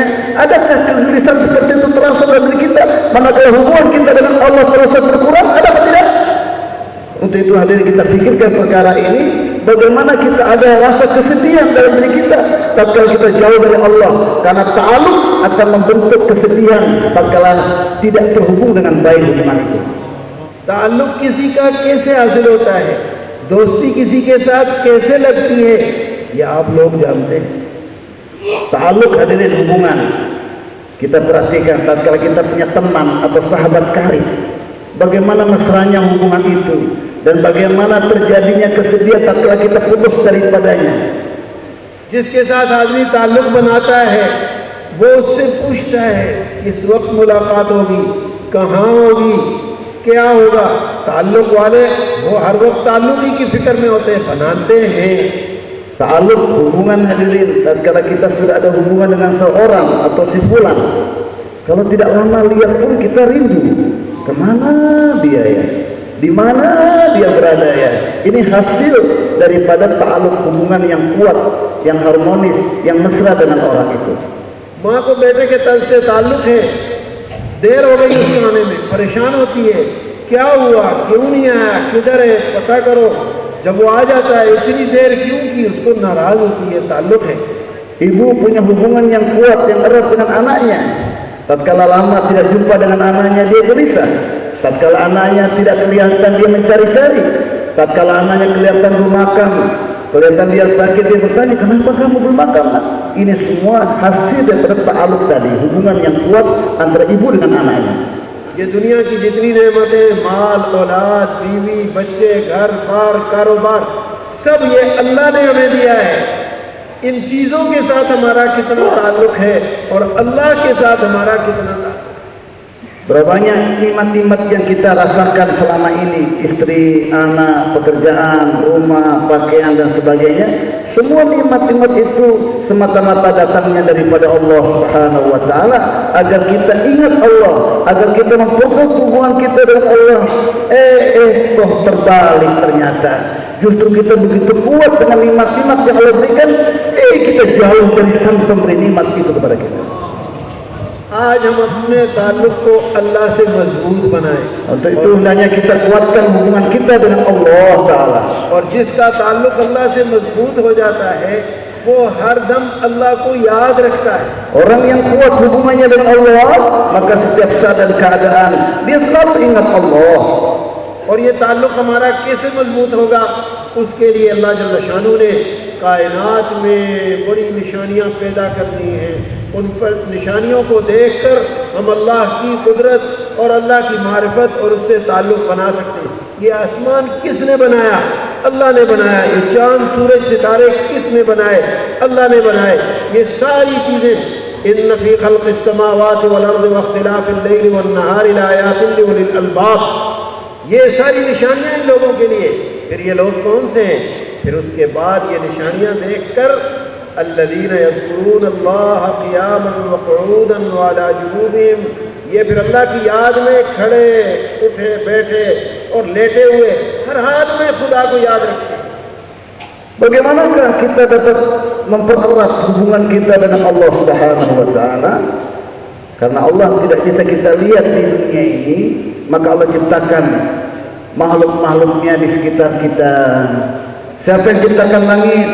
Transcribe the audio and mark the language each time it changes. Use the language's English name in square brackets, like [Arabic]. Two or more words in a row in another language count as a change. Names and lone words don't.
[Indonesian] Adakah kegelisahan seperti itu terasa dalam diri kita? Manakala hubungan kita dengan Allah terasa berkurang, ada atau tidak? Untuk itu hadirin kita pikirkan perkara ini. Bagaimana kita ada rasa kesedihan dalam diri kita tatkala kita jauh dari Allah, karena ta'alluq akan membentuk kesedihan tatkala tidak terhubung dengan baik hubungan itu. [Hindi] ताल्लुक़ किसी का कैसे हासिल होता है, दोस्ती किसी के साथ कैसे लगती है, ये आप लोग जानते हैं। [Indonesian] Ta'alluq hadirin hubungan. Kita perhatikan tatkala kita punya teman atau sahabat karib, bagaimana mesranya hubungan itu dan bagaimana terjadinya kesedihan tatkala kita putus daripadanya. [Hindi] जिसके साथ आदमी ताल्लुक़ बनाता है वो उससे पूछता है इस वक्त मुलाकात होगी, कहाँ होगी, क्या होगा। ताल्लुक़ वाले वो हर वक्त ताल्लुक़ ही की फिक्र में होते हैं, बनाते हैं। [Indonesian] Ta'alluq hubungan hadirin, tatkala kita sudah ada hubungan dengan seorang atau si fulan, kalau tidak lama lihat pun kita rindu, kemana dia ya, di mana dia berada ya. Ini hasil daripada ta'alluq hubungan yang kuat, yang harmonis, yang mesra dengan orang itu. [Hindi] माँ को बेटे के तल से ताल्लुक है, देर हो गई उसको आने में, परेशान होती है, क्या हुआ, क्यों नहीं आया, किधर है, पता करो। जब वो आ जाता है इतनी देर क्यों की, उसको नाराज होती है, ताल्लुक है। [Indonesian] Ibu punya hubungan yang kuat, yang erat dengan anaknya. Tatkala lama tidak jumpa dengan anaknya, dia gelisah. Tatkala anaknya tidak kelihatan, dia mencari-cari. Tatkala anaknya kelihatan belum makan, kelihatan dia sakit, dia bertanya, kenapa kamu belum makan? Ini semua hasil daripada ta'aluk tadi, hubungan yang kuat antara ibu dengan anaknya. [Hindi] ये दुनिया की जितनी नेमतें, माल, औलाद, बीवी, बच्चे, घर बार, कारोबार, सब ये अल्लाह ने हमें दिया है। इन चीज़ों के साथ हमारा कितना ताल्लुक है और अल्लाह के साथ हमारा कितना ताल्लुक। [Indonesian] Berapa banyak nikmat-nikmat yang kita rasakan selama ini, istri, anak, pekerjaan, rumah, pakaian dan sebagainya. Semua nikmat-nikmat itu semata-mata datangnya daripada Allah [Arabic] سبحانه وتعالى, [Indonesian] agar kita ingat Allah, agar kita memfokus hubungan kita dengan Allah. Kok terbalik ternyata. Justru kita begitu kuat dengan nikmat-nikmat yang Allah berikan, kita jauh dari sang pemberi nikmat itu kepada kita. [Hindi] आज हम अपने ताल्लुक को अल्लाह से मजबूत बनाएं। [Indonesian] Untuk itu hendaknya kita kuatkan hubungan kita dengan Allah Taala. [Hindi] और जिसका ताल्लुक अल्लाह से मजबूत हो जाता है, वो हर दम अल्लाह को याद रखता है। [Indonesian] Orang yang kuat hubungannya dengan Allah, maka setiap saat dan keadaan dia selalu ingat Allah. [Hindi] और ये ताल्लुक हमारा कैसे मजबूत होगा, उसके लिए अल्लाह [Arabic] جل شأنه [Hindi] ने कायनात में बड़ी निशानियाँ पैदा करनी हैं। उन पर निशानियों को देखकर हम अल्लाह की कुदरत और अल्लाह की मारिफत और उससे ताल्लुक़ बना सकते हैं। ये आसमान किसने बनाया? अल्लाह ने बनाया। ये चाँद, सूरज, सितारे किसने बनाए? अल्लाह ने बनाए। ये सारी चीज़ें, [Arabic] إن في خلق السماوات والأرض واختلاف الليل والنهار لآيات لأولي الألباب, [Hindi] ये सारी निशानियाँ इन लोगों के लिए। फिर ये लोग कौन से हैं? फिर उसके बाद ये निशानियाँ देखकर [Arabic] الذين يذكرون الله قياما وقعودا وعلى جنوبهم, [Hindi] ये फिर अल्लाह की याद में खड़े, उठे, बैठे और लेटे हुए हर हाल में खुदा को याद रखते हैं। [Indonesian] Bagaimanakah kita dapat mempererat hubungan kita dengan Allah [Arabic] سبحانه وتعالى? [Indonesian] Karena Allah tidak bisa kita lihat di dunia ini, maka Allah ciptakan makhluk-makhluknya di sekitar kita. Siapa yang ciptakan langit?